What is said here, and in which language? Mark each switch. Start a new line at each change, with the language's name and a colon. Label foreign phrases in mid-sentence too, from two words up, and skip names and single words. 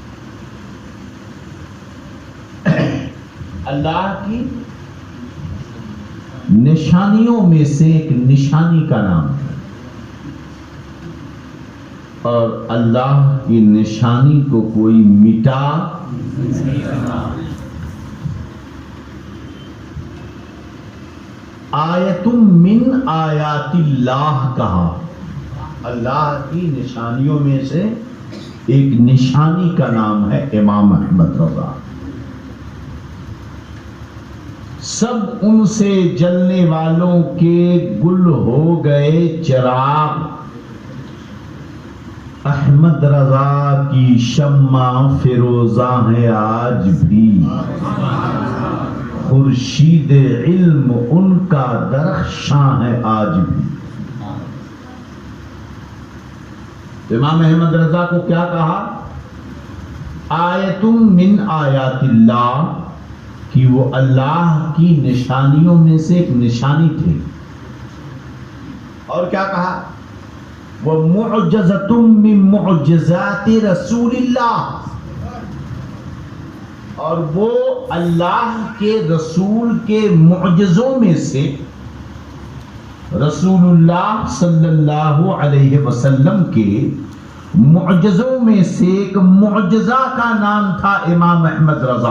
Urdu: اللہ کی نشانیوں میں سے ایک نشانی کا نام ہے، اور اللہ کی نشانی کو کوئی مٹا
Arabic: آیتم من آیات اللہ
Urdu: کہا. اللہ کی نشانیوں میں سے ایک نشانی کا نام ہے امام احمد رضا. سب ان سے جلنے والوں کے گل ہو گئے چراغ، احمد رضا کی شمع فیروزاں ہے آج بھی، خورشید علم ان کا درخشاں ہے آج بھی. امام احمد رضا کو کیا کہا؟
Arabic: آیتم من آیات اللہ،
Urdu: کہ وہ اللہ کی نشانیوں میں سے ایک نشانی تھے. اور کیا کہا؟
Arabic: وَمُعْجَزَةٌ مِّن مُعْجِزَاتِ رسول اللہ،
Urdu: اور وہ اللہ کے رسول کے معجزوں میں سے
Arabic: رسول اللہ صلی اللہ علیہ وسلم
Urdu: کے معجزوں میں سے ایک معجزہ کا نام تھا امام احمد رضا.